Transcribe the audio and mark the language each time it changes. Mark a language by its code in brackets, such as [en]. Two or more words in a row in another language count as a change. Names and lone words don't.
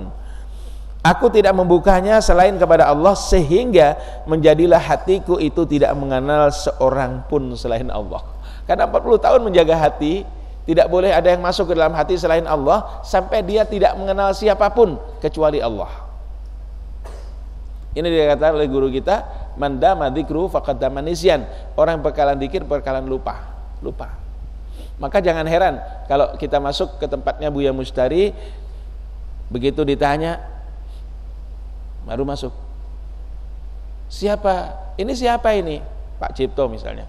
[id] Aku tidak membukanya selain kepada Allah, sehingga menjadilah hatiku itu tidak mengenal seorang pun selain Allah. Karena 40 tahun menjaga hati, tidak boleh ada yang masuk ke dalam hati selain Allah, sampai dia tidak mengenal siapapun kecuali Allah. Ini dikatakan oleh guru kita, [ar] من دام ذكر فقد دام نسيان. [id] Orang yang bakalan dzikir bakalan lupa. Maka jangan heran kalau kita masuk ke tempatnya Buya Mustari, begitu ditanya baru masuk. Siapa? Ini siapa ini? Pak Cipto misalnya.